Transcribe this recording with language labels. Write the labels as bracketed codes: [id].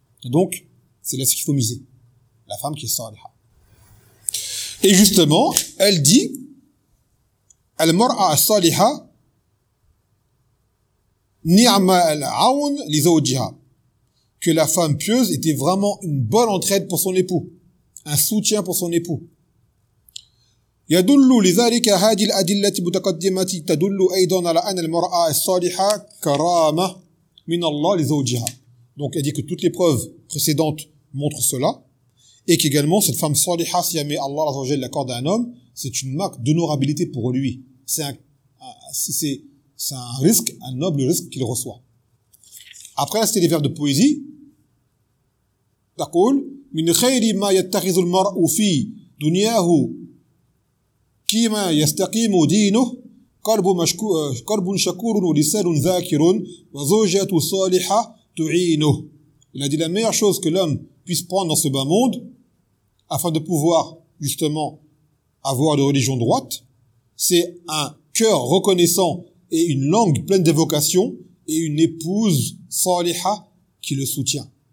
[fr] Donc, c'est là ce qu'il faut miser. La femme qui est saliha. Et justement, elle dit, elle mord à saliha, [ar] ni'ma al-aoun li-zawjiha, [fr] que la femme pieuse était vraiment une bonne entraide pour son époux. Un soutien pour son époux. [ar] يدل لذلك هذه الأدلة المتقدمة تدل أيضا على أن المرأة الصالحة كرامة من الله لزوجها. [fr] Donc elle dit que toutes les preuves précédentes montrent cela et qu'également cette femme saliha, si jamais Allah Azza wa Jalla l'accorde à un homme, c'est une marque d'honorabilité pour lui. C'est un risque, un noble risque qu'il reçoit. Après, là, c'était les vers de poésie. [ar] تقول من خير ما يتخذ المرء في دنياه كما يستقيم دينه قلب شكور ولسان ذاكر وزوجة صالحة تعينه. [fr] Il a dit la meilleure chose que l'homme puisse prendre dans ce bas monde afin de pouvoir justement avoir une religion droite, c'est un cœur reconnaissant et une langue pleine d'évocation et une épouse saliha qui le soutient.